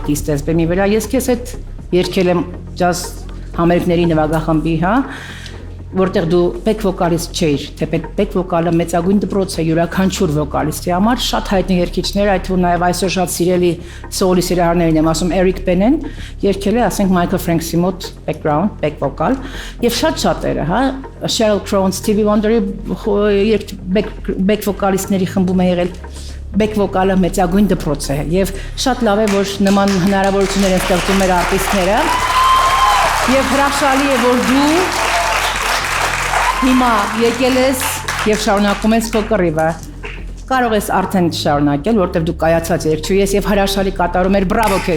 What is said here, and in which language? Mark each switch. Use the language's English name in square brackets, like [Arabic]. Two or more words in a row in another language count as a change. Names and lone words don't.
[Armenian] արտիստ ես բեմի վրա, ես քեզ հետ երգել եմ ջազ համերգների նվագախմբի, հա, որտեղ դու [English] back vocalist [Armenian] չէիր, թե [English] back vocal [Armenian] մեծագույն դպրոց է յուրաքանչյուր վոկալիստի համար, շատ հայտնի երգիչներ, այդ թվում նաև այսօր շատ սիրելի սոլի սիրահարներին եմ ասում, Էրիկ Բենեն, երգել է, ասենք Մայքլ Ֆրենքսի մոտ [English] background, back vocal, [Armenian] եւ շատ շատերը, հա, Sheryl Crow, Stevie Wonder-ի back վոկալիստների խմբում է եղել, [English] back vocal- [Armenian] ը մեծագույն դպրոց է եւ շատ լավ է, որ նման հնարավորություններ են ստեղծում մեր արտիստները եւ հրաշալի է, որ դու հիմա եկել ես եւ շարունակում ես քո կռիվը։ Կարող ես արդեն շարունակել, որտեղ դու կայացած երգչու ես եւ հրաշալի կատարում ես, բրավո քեզ։